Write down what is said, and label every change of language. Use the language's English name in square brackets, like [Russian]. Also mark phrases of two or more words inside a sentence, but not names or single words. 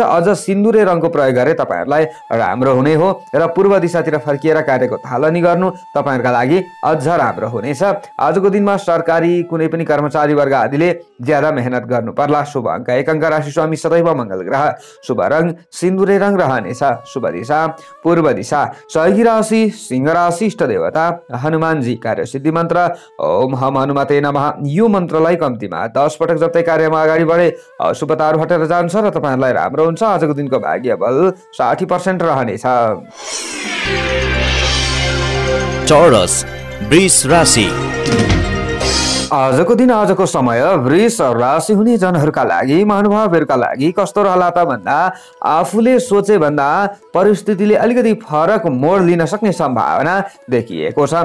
[Nepali] अझ सिन्दुरे रङको प्रयोग गरे तपाईहरूलाई राम्रो हुने हो र पूर्व दिशातिर फर्किएर कार्यको थालनी गर्नु तपाईहरूका लागि अझ राम्रो हुनेछ। आजको दिनमा सरकारी कुनै पनि कर्मचारी वर्ग आदिले ज्यादा मेहनत गर्नु पर्ला। शुभ अङ्क 1 अङ्क, राशि स्वामी सदैव मङ्गल ग्रह, शुभ रङ सिन्दुरे रङ रहनेछ, शुभ दिशा पूर्व दिशा, सहयोगी राशि सिंह राशि, इष्ट देवता हनुमानजी, कार्य सिद्धि मन्त्र [Sanskrit] ओम हम हनुमते नमः। [Nepali] यो मन्त्रलाई कम्तीमा 10 पटक जप्दै कार्यमा अगाडि बढे अशुभताहरू हटेर जान्छ र तपाईहरुलाई राम्रो हुन्छ। आजको दिनको भाग्य बल 60% रहनेछ। चौरस वृष राशि। आजको दिन आजको समय वृष राशि हुने जनहरूका लागि महानुभावहरूका लागि कस्तो रहला त भन्दा आफूले सोचे भन्दा परिस्थितिले अलिकति फरक मोड लिन सक्ने सम्भावना देखिएको छ।